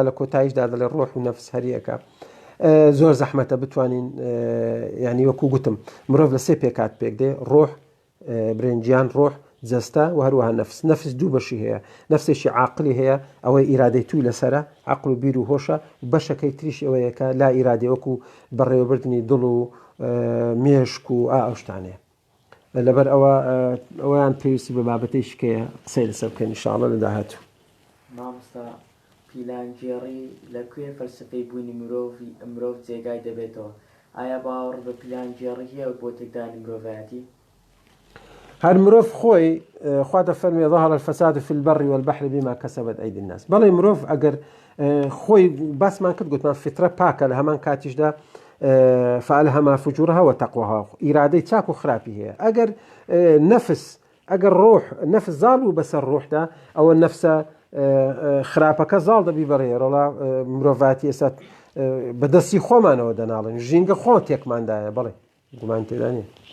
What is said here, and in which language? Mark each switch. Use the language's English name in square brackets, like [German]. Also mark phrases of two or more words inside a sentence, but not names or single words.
[Central Kurdish] لە کۆتاییشدا دەڵێ ڕۆح و نەفس هەریەکە زۆر زەحمەتە بتوانین ینی وەکو گوتم مرۆڤ لە سێ پێکات پێک دێ ڕۆح برنجیان ڕۆح جەستە و هەروەها نەفس دوو بەشی هەیە نەفسێکی عاقلی هەیە ئەوەی ئیرادەی توی لەسرە عقل و بیر و هۆشە بەشەکەی تریش ئەوەیەکە لا ئیرادی وەکو بەڕێوەبردننی دڵ و مێشک و ئەو شتانەیە لەبەر ئەوەیان پێویستی بە بابەتەی شکەیە قسەی لەسەر بکەین ئینشاءڵڵا لە داهاتوو. مامۆستا پیلانگێڕی لەکوێ فەلسفەی بوونی مرۆڤ جێگای دەبێتەوە ئایا باوەڕ بە پیلانگێڕی هەیە بۆ تێکدانی مرۆڤایەتی؟ هەر مرۆڤ خۆی خوا دەفەرمێ [Arabic] ظهر الفساد في البر والبحر بما كسبت أيدي الناس [Central Kurdish] بەڵێ مرۆڤ ئەگەر خۆی باسمان کرد گوتمان فیترە پاکە لە هەمان کاتیشدا [Arabic] فألهمها فجورها وتقواها [Central Kurdish] ئیرادەی چاک و خراپی هەیە ئەگەر نەفس ئەگەر ڕۆح نەفس زاڵ و بەسەر ڕۆحدا ئەوە نەفسە خراپەکە زاڵ دەبی بەڕێڕەڵا مرۆڤاتی ئێستا بەدەستی خۆمانەوە دەناڵن ژینگە خۆ تێکماندایە بەڵێ گومان تێدا نیە.